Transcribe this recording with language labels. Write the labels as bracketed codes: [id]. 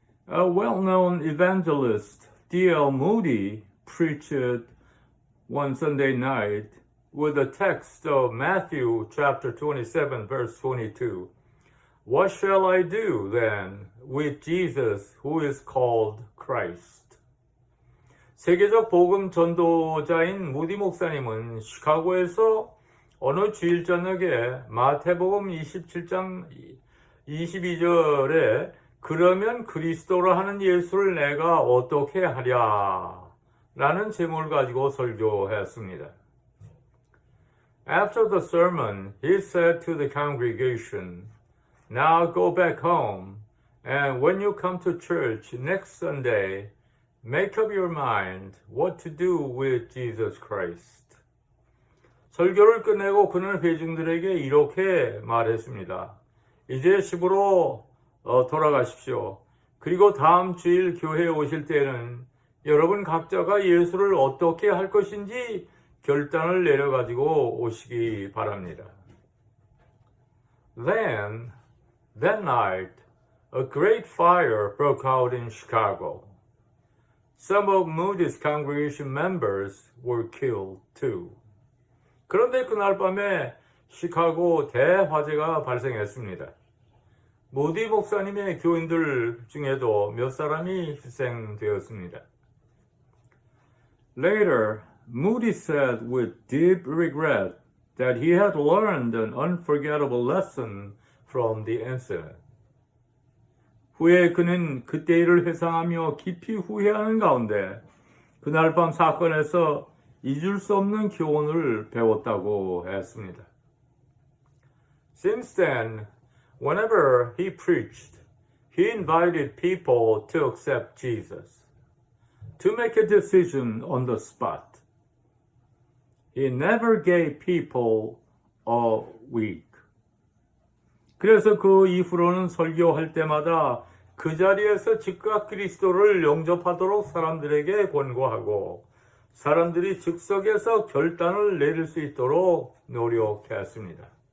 [en] A well-known evangelist, D.L. Moody, preached one Sunday night with the text of Matthew chapter 27, verse 22. What shall I do then with Jesus who is called Christ? [ko] 세계적 복음 전도자인 무디 목사님은 시카고에서 어느 주일 저녁에 마태복음 27장 22절에 그러면 그리스도로 하는 예수를 내가 어떻게 하랴? 라는 제목을 가지고 설교했습니다. [en] After the sermon, he said to the congregation, Now go back home, and when you come to church next Sunday, make up your mind what to do with Jesus Christ. [ko] 설교를 끝내고 그는 회중들에게 이렇게 말했습니다. 이제 집으로 돌아가십시오. 그리고 다음 주일 교회에 오실 때는 여러분 각자가 예수를 어떻게 할 것인지 결단을 내려가지고 오시기 바랍니다. [en] Then, that night, a great fire broke out in Chicago. Some of Moody's congregation members were killed too. [ko] 그런데 그날 밤에 시카고 대화재가 발생했습니다. 모디 목사님의 교인들 중에도 몇 사람이 희생되었습니다. [en] Later, Moody said with deep regret that he had learned an unforgettable lesson from the incident. [ko] 후에 그는 그때 일을 회상하며 깊이 후회하는 가운데 그날 밤 사건에서 잊을 수 없는 교훈을 배웠다고 했습니다. [en] Since then, whenever he preached, he invited people to accept Jesus, to make a decision on the spot. He never gave people a week. [ko] 그래서 그 이후로는 설교할 때마다 그 자리에서 즉각 그리스도를 영접하도록 사람들에게 권고하고 사람들이 즉석에서 결단을 내릴 수 있도록 노력했습니다.